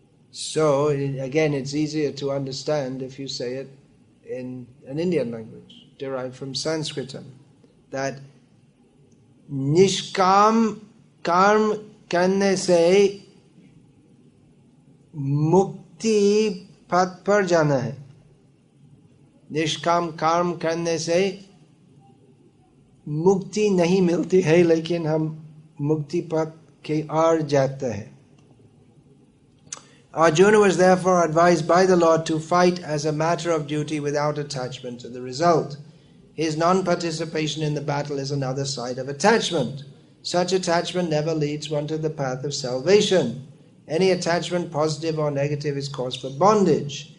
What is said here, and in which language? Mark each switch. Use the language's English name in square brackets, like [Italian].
[English] So, again, it's easier to understand if you say it in an Indian language, derived from Sanskritam, that [Hindi] nishkam karma karne se mukti path par jana hai. निष्काम कर्म करने से मुक्ति नहीं मिलती है, लेकिन हम मुक्ति पथ के ओर जाते हैं. [English] Arjuna was therefore advised by the Lord to fight as a matter of duty without attachment to the result. His non-participation in the battle is another side of attachment. Such attachment never leads one to the path of salvation. Any attachment, positive or negative, is cause for bondage.